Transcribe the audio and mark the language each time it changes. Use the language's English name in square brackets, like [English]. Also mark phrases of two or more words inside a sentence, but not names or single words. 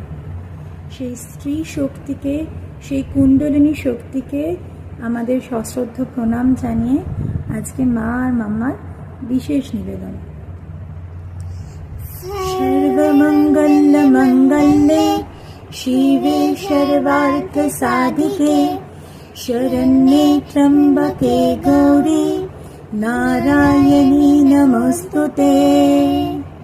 [Bangla] সেই স্ত্রী শক্তিকে, সেই কুণ্ডলিনী শক্তিকে আমাদের সশ্রদ্ধ প্রণাম জানিয়ে আজকে মা আর মাম্মার বিশেষ নিবেদন। [Sanskrit] সর্বমঙ্গল মঙ্গলে শিবে সর্বার্থ সাধিকে শরণ্যে ত্র্যম্বকে গৌরী নারায়ণী নমস্তুতে।